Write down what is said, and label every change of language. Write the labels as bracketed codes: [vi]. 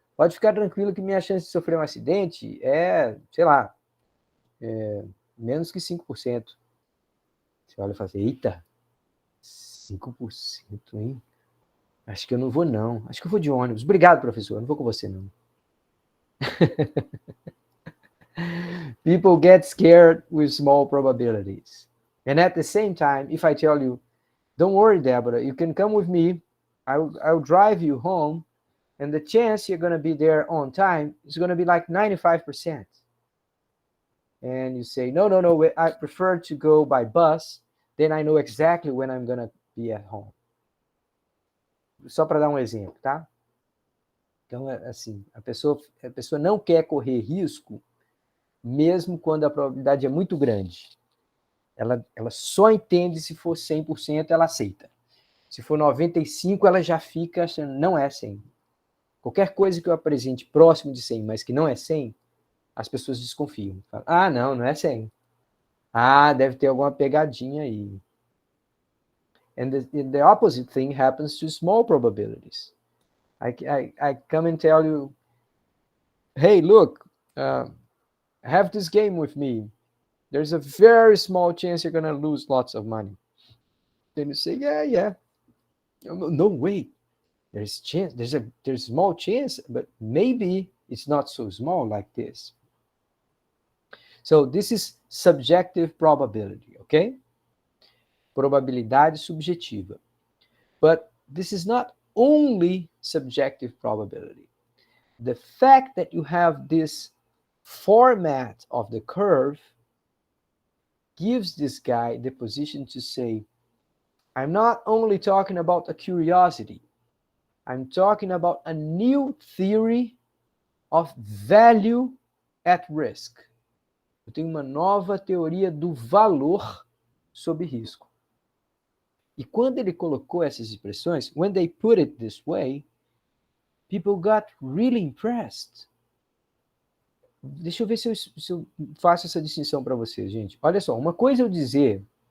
[pt] Pode ficar tranquilo que minha chance de sofrer um acidente é, sei lá, menos que 5%. Você olha e fala assim, eita, 5%, hein? Acho que eu não vou, não. Acho que eu vou de ônibus. Obrigado, professor. Eu não vou com você, não. [en] People get scared with small probabilities. And at the same time, if I tell you, don't worry, Deborah, you can come with me. I'll drive you home. And the chance you're going to be there on time is going to be like 95%. And you say, no, I prefer to go by bus. Then I know exactly when I'm going to be at home. [pt] Só para dar um exemplo, tá? Então, assim, a pessoa não quer correr risco, mesmo quando a probabilidade é muito grande. Ela só entende se for 100%, ela aceita. Se for 95%, ela já fica achando, não é 100%. Qualquer coisa que eu apresente próximo de 100, mas que não é 100, as pessoas desconfiam. Falam, não é 100. Deve ter alguma pegadinha aí. [en] And the opposite thing happens to small probabilities. I come and tell you, hey, look, have this game with me. There's a very small chance you're going to lose lots of money. Then you say, yeah. No way. There's chance. There's a small chance, but maybe it's not so small like this. So this is subjective probability, okay? [pt] Probabilidade subjetiva. [en] But this is not only subjective probability. The fact that you have this format of the curve gives this guy the position to say, I'm not only talking about a curiosity, I'm talking about a new theory of value at risk. [pt] Eu tenho uma nova teoria do valor sob risco. E quando ele colocou essas expressões, [en] when they put it this way, people got really impressed. [pt] Deixa eu ver se eu faço essa distinção para vocês, gente. Olha só, uma coisa é eu dizer